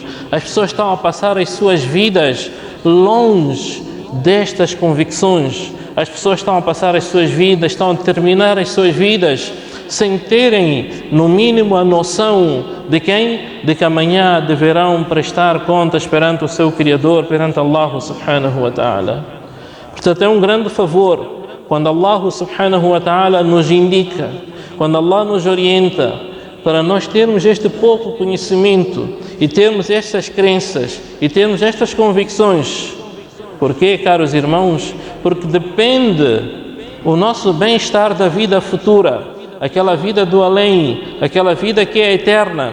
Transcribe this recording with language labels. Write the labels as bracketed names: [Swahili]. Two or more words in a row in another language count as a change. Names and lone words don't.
[Portuguese] As pessoas estão a passar as suas vidas longe destas convicções. As pessoas estão a passar as suas vidas, estão a terminar as suas vidas sem terem, no mínimo, a noção de quem? De que amanhã deverão prestar contas perante o seu Criador, perante [Arabic] الله سبحانه وتعالى. [Portuguese] Portanto, é um grande favor quando [Arabic] الله سبحانه وتعالى [Portuguese] nos indica, quando Allah nos orienta para nós termos este pouco conhecimento e termos estas crenças e termos estas convicções. Porquê, caros irmãos? Porque depende o nosso bem-estar da vida futura, aquela vida do além, aquela vida que é eterna.